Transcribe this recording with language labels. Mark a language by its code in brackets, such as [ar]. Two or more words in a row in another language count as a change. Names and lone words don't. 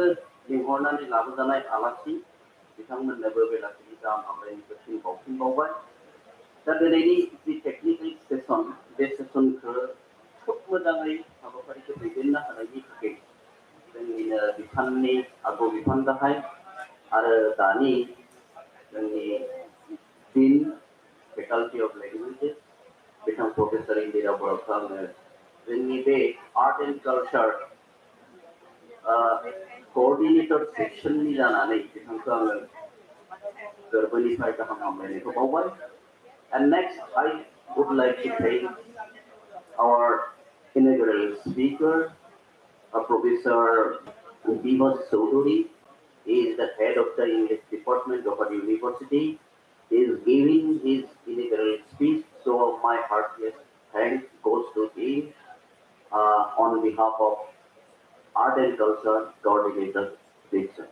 [brx] लिंहरनानै लाबोजानाय आलासि बिथांमोननोबो बेलासिनि गाहाम हामलायनायखौ फिन बावफिनबावबाय दा दिनैनि जि [en] technical session [brx] बे सेसनखौ खोब मोजाङै हाबाफारिखौ दैदेननो हानायनि थाखाय जोंनिनो बिफाननि आगु बिफान गाहाय आरो दानि जोंनि [en] Dean, Faculty of Languages, [brx] बिथां प्रफेसर इंदिरा बर'खौ आङो जोंनि बे [en] art and culture coordinator sectionनि [brx] जानानै बिथांखौ आङो गोरबोनिफ्राय गाहाम हामलायनायखौ बावबाय [en] and next I would like to thank our inaugural speaker, Professor Dimas Chaudhary. He is the head of the English department of our university. He is giving his inaugural speech, so my heartiest thanks goes to him on behalf of Art and Culture Coordinator Section.